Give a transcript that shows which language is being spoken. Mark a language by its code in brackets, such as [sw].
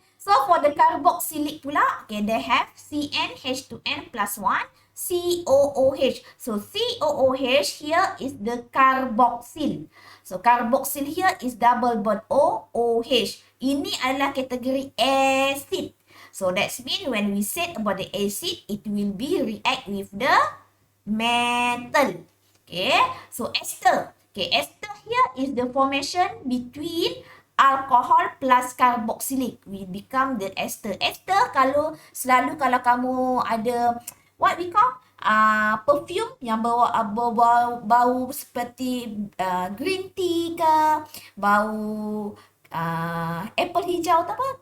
[en] So for the carboxylic pula, okay, they have CnH2n plus 1, COOH. So COOH here is the carboxyl. So carboxyl here is double bond OOH. [ms] Ini adalah kategori acid. [en] So that's mean when we said about the acid, it will be react with the metal. Okay, so ester. Okay, ester here is the formation between alcohol plus carboxylic. We become the ester. [ms] Ester kalau kamu ada [en] what we call [ms] perfume yang bau seperti green tea ke, bau apple hijau atau apa?